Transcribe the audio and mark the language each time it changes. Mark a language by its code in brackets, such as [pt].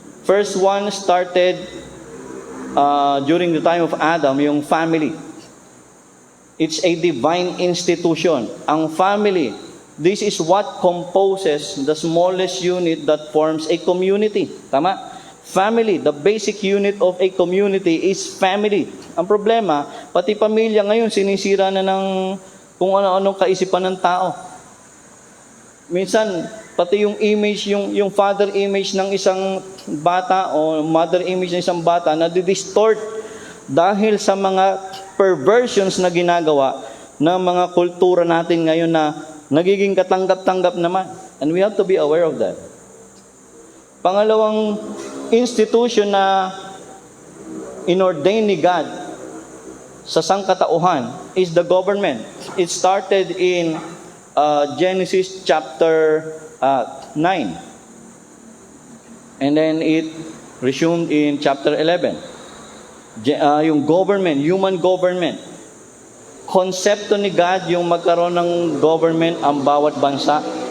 [en] First one started during the time of Adam, yung family. It's a divine institution. Ang family, this is what composes the smallest unit that forms a community. Tama? Family, the basic unit of a community is family. [tl] Ang problema, pati pamilya ngayon sinisira na ng kung ano-anong kaisipan ng tao. Minsan, pati yung image, yung father image ng isang bata o mother image ng isang bata na distort dahil sa mga perversions na ginagawa ng mga kultura natin ngayon na nagiging katanggap-tanggap naman. [en] And we have to be aware of that. [tl] Pangalawang institution na inordain ni God sa sangkatauhan [en] is the government. It started in Genesis chapter 9. And then it resumed in chapter 11. Yung government, human government. [tl] Konsepto ni God yung magkaroon ng government ang bawat bansa.